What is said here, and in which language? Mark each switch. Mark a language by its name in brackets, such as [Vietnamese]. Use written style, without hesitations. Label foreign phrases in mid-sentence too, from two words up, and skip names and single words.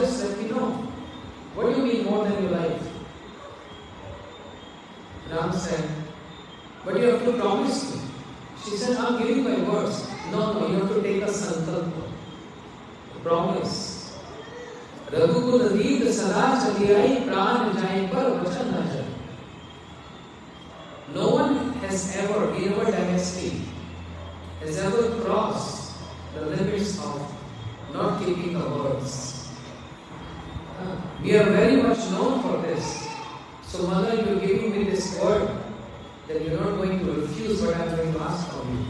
[English] Just let me know. What do you mean more than your life? Ram said, but you have to promise me. She said, I'm giving my words. No, you have to take a sankalpa. Promise. [Awadhi] रघुकुल रीत सदा चली आई, प्राण जाए पर वचन न चले. [English] No one has ever, in our dynasty, has ever crossed the limits of not keeping the words. We are very much known for this. So, Mother, you are giving me this word that you are not going to refuse what I am going to ask from you.